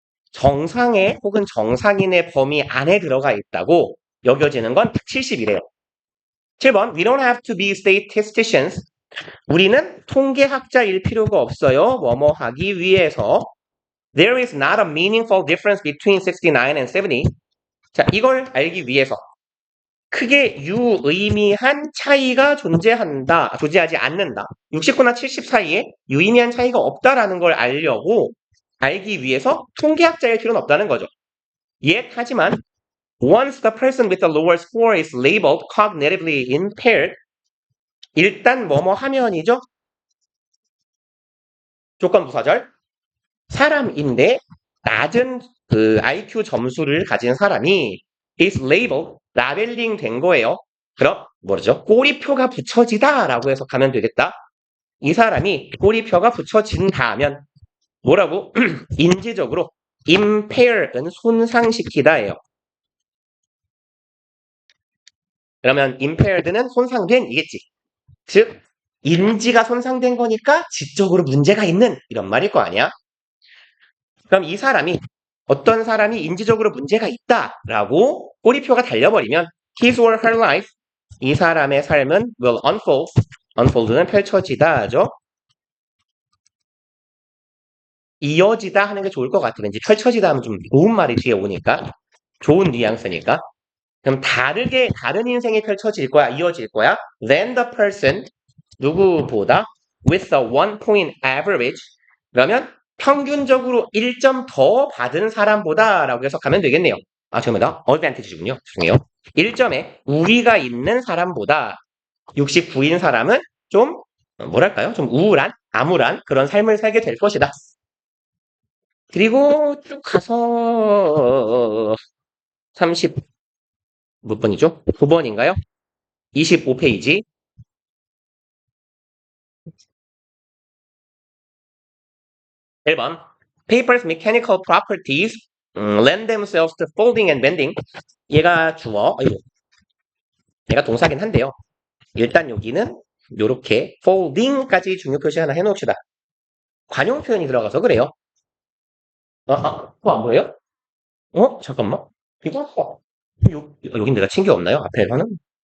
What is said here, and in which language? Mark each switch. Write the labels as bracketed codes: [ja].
[ko] 정상의 혹은 정상인의 범위 안에 들어가 있다고 여겨지는 건 70이래요. [en] 7번 We don't have to be statisticians. [ko] 우리는 통계학자일 필요가 없어요. 뭐뭐 하기 위해서. [en] There is not a meaningful difference between 69 and 70. [ko] 자, 이걸 알기 위해서 크게 유의미한 차이가 존재하지 않는다. 69나 70 사이에 유의미한 차이가 없다라는 걸 알기 위해서 통계학자일 필요는 없다는 거죠. 하지만 [en] once the person with the lower score is labeled cognitively impaired, [ko] 일단 뭐뭐 하면이죠. 조건 부사절. 사람인데 낮은 IQ 점수를 가진 사람이 is labeled, 라벨링 된 거예요. 그럼 뭐죠? 꼬리표가 붙여지다라고 해석하면 되겠다. 이 사람이 꼬리표가 붙여진다면 뭐라고? 인지적으로 impaired는 손상시키다예요. 그러면 impaired는 손상된 이겠지. 즉 인지가 손상된 거니까 지적으로 문제가 있는 이런 말일 거 아니야? 그럼 이 사람이 어떤 사람이 인지적으로 문제가 있다라고 꼬리표가 달려버리면 [en] his or her life, [ko] 이 사람의 삶은 [en] will unfold, [ko] unfold는 펼쳐지다 하죠. 이어지다 하는 게 좋을 것 같아. 왠지 펼쳐지다 하면 좀 좋은 말이 뒤에 오니까 좋은 뉘앙스니까. 그럼 다른 인생이 펼쳐질 거야, 이어질 거야. [en] Than the person, [ko] 누구보다 [en] with a 1 point average. [ko] 그러면 평균적으로 1점 더 받은 사람보다 라고 해석하면 되겠네요. 죄송합니다. advantage군요. 죄송해요. 1점에 우위가 있는 사람보다 69인 사람은 좀 뭐랄까요? 좀 우울한, 암울한 그런 삶을 살게 될 것이다. 그리고 쭉 가서 30 몇 번이죠? 9번인가요? 25페이지. 1번. [en] Paper's mechanical properties lend themselves to folding and bending. [ko] 얘가 얘가 동사긴 한데요. 일단 여기는 요렇게 folding까지 중요 표시 하나 해놓읍시다. 관용 표현이 들어가서 그래요. 그거 안 보여요? 잠깐만. 여긴 내가 친게 없나요? 앞에서는?